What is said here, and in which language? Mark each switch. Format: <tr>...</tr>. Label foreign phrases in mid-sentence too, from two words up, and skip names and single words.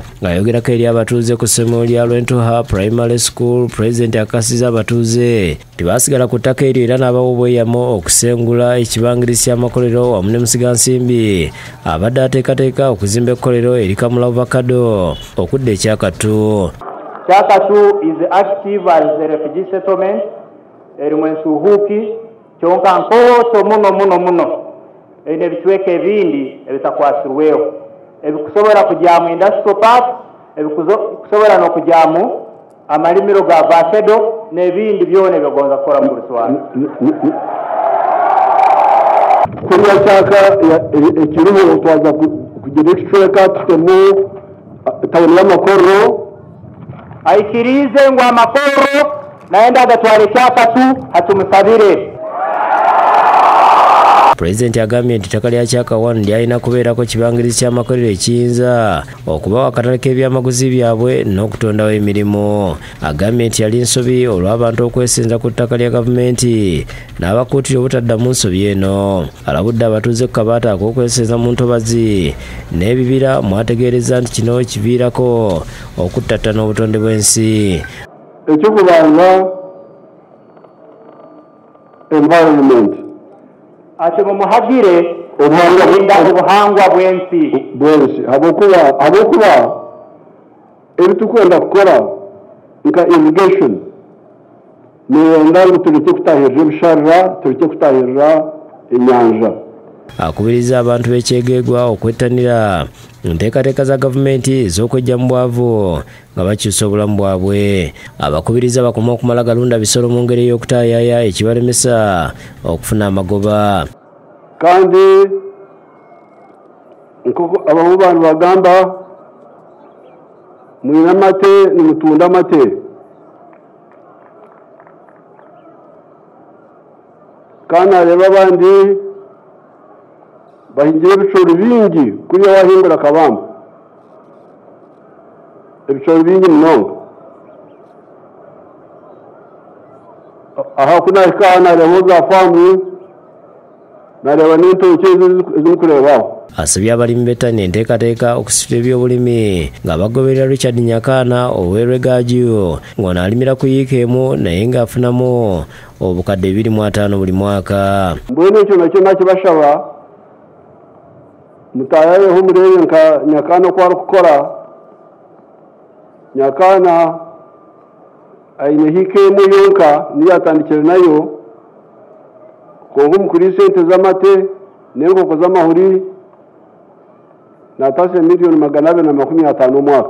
<lg>Ng'ayogerako eri abatuuze ku ssomero lya Lwentuha Primary School, President akakasiza abatuuze tebaasigala ku ttaka eryo era n'abawa obweyamo okusengula ekibangirizi ky'amakolero wamu ne musigansimbi abadde ateekateeka okuzimba ekkolero eri Kamula Ovacado okudda Kyaka 2.</lg> <nyn>Kyaka 2</nyn> <en>is active as a refugee settlement</en> <nyn>erimwensuhuki kyonka nkooto muno ene ebicweka ebindi ebitakwasirweho ebikusobora kujyamu</nyn> <en>industrial park</en> <nyn>ebikusobora n'okujyamu amalimiro ga avocado n'ebindi byona byogonza kukora mu Botswana. Kuriya Kyaka ekiriho twaza kugira ekicweka tutemu tawuni y'amakoro aikirize ngo amakoro naenda agatware Kyaka 2 hatumusabire.</nyn> <lg>President agambye nti ettaka lya Kyaka 1 lyalina kubeerako kibangirizi ky'amakolero ekiyinza okubawa akatale k'ebyamaguzi byabwe n'okutondawo emirimu. Agambye nti yali nsobi olw'abantu okwesenza ku ttaka lya gavumenti n'abakuutira obutaddamu nsobi eno. Alabudde abatuuze ku kabaata ak'okwesenza mu ntobazi n'ebibira mwategeereza nti kino kiviirako okuttattana obutonde bw'ensi.</lg> <nyn>Ekyokubanza environment ate mumuhagire obuhangwa bw'ensi habwokuba ebitukwenda kukora nka irrigation niyenda ngu tureke kutahirira ebisharira tureke kutahirira enyanja.</nyn> <lg>Akubiriza abantu b'ekyegegwa okwettanira nteekateeka za gavumenti ez'okwejja mu bwavu nga bakyusa obulamu bwabwe. Abakubiriza bakoma okumala galunda bisolo mu ngeri y'okutaayaaya ekibalemesa okufuna amagoba.</lg> <nyn>Kandi nk'uko abamu bantu bagamba mwine amate nimutunda amate. Kandi areba abandi bahingira ebicori bingi kuriya wahingura akabamba ebicori bingi munonga. Aha kunahika nareba za famu nareba n'entoki ezirikureebaho.</nyn> <lg>Asabye abalimi bettanye enteekateeka okusitula ebyobulimi ng'abagoberera Richard Nyakaana ow'Erwegaju ng'ono alimira ku yiika emu naye ng'afunamu obukadde 25 buli mwaka.</lg> <nyn>Mbwenu ekyo nakyo nakibashaba mutayayeho murebe nka Nyakaana oku arikukora. Nyakaana aine hiika emu yonka niyo atandikire nayo kongo mukuri sente z'amate n'enkoko z'amahuri natase miliyoni 250 omwaka.</nyn>